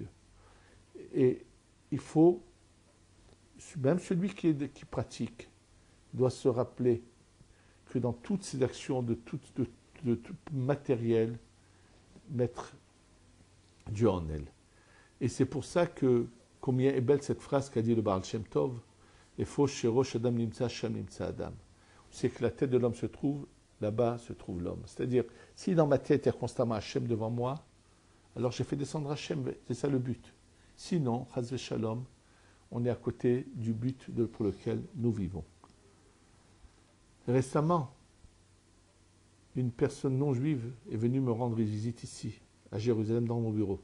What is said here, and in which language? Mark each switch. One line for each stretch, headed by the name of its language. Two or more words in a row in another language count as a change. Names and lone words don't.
French: Et il faut, même celui qui pratique, doit se rappeler que dans toutes ces actions de tout matériel, mettre Dieu en elle. Et c'est pour ça que, combien est belle cette phrase qu'a dit le Baal Shem Tov, «
Hebrew: איפה שראש אדם נמצא שם נמצא אדם ».
French: C'est que la tête de l'homme se trouve, là-bas se trouve l'homme. C'est-à-dire, si dans ma tête il y a constamment Hachem devant moi, alors j'ai fait descendre Hachem, c'est ça le but. Sinon,
Hebrew: חס ושלום,
French: on est à côté du but pour lequel nous vivons. Récemment, une personne non juive est venue me rendre visite ici, à Jérusalem, dans mon bureau.